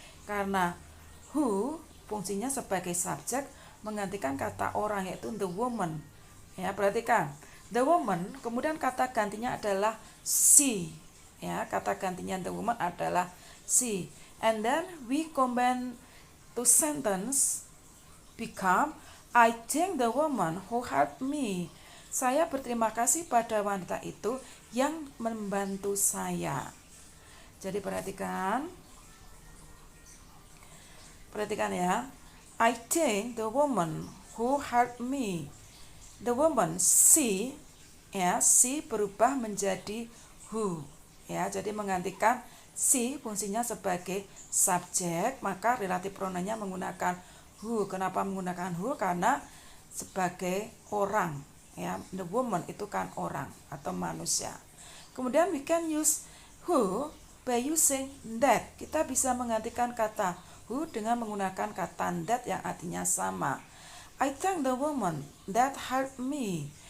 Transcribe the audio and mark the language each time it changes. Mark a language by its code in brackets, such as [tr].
[id] Karena who fungsinya sebagai subjek menggantikan kata orang yaitu [en] the woman. [id] Ya, perhatikan. [en] The woman, [id] kemudian kata gantinya adalah she. Ya, kata gantinya [en] the woman [id] adalah she. [en] And then we combine two sentence become I thank the woman who helped me. [id] Saya berterima kasih pada wanita itu yang membantu saya. Jadi perhatikan ya. [en] I thank the woman who helped me. The woman, she, [id] ya, she berubah menjadi who. Ya, jadi menggantikan she fungsinya sebagai subjek, maka relative pronounnya menggunakan who. Kenapa menggunakan who? Karena sebagai orang. Ya, [en] the woman [id] itu kan orang atau manusia. [en] Kemudian we can use who by using that. [id] Kita bisa menggantikan kata who dengan menggunakan kata that yang artinya sama. [en] I thank the woman that helped me.